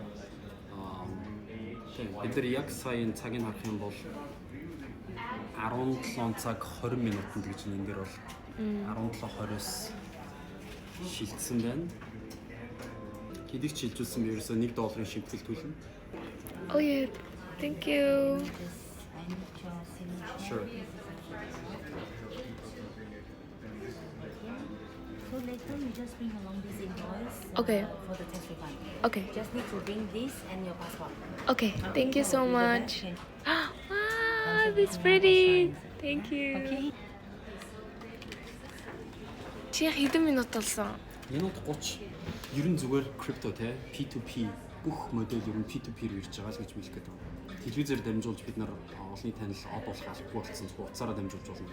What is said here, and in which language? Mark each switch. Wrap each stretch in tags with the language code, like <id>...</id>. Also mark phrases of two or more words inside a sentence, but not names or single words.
<mn>Бид нар яг саяын цагийг харах юм бол 17 цаг 20 минутанд гэж энэ дээр бол 17:20-с шилжсэн байна. Хэдийг шилжүүлсэн би ерөөсөө $1 шимтгэл төлнө.</mn> <en>Oh yeah. Thank you. Sure. So later you just bring along this invoice Okay. for the tax refund. Okay. Just need to bring this and your passport. Okay. Thank you so We'll do that much. and- Wow, that's pretty. Thank you. Okay.</en> <mn>Чи хэдэн минут болсон? Минут 30. Ер нь зүгээр крипто те P2P бүх модель ер нь P2P-ээр ирж байгаа л гэж хэлэх гээд байна. Телевизээр дамжуулж бид нар олонний танил од болох албагүй болсон хугацаараа дамжуулж болно.</mn>